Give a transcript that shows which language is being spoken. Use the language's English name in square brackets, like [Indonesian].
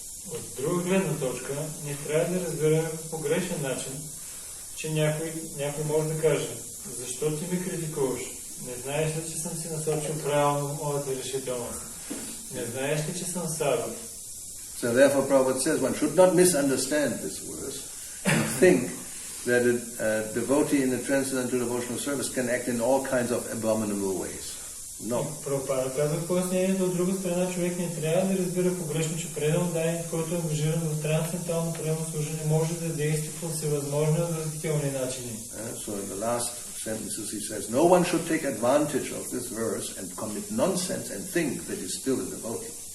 [Bulgarian] От друга гледна точка, не трябва да разберем по грешен начин, че някой може да каже, защо ти ме критикуваш? Не знаеш ли, че съм си насочил правилно моята решителност? Не знаеш ли, че съм саду? [English] So therefore Prabhupada says one should not misunderstand this verse and think that a devotee in the transcendental devotional service can act in all kinds of abominable ways. No. [Bulgarian] Прабхупада казва в пояснението, от друга страна човек не трябва да разбира погрешно, че преданданието, който е ангажиран в трансцендентално преданно служение, може да действа по всевъзможни възмутителни начини. [English] So in the last sentences he says, no one should take advantage of this verse and commit nonsense and think that he's still a devotee.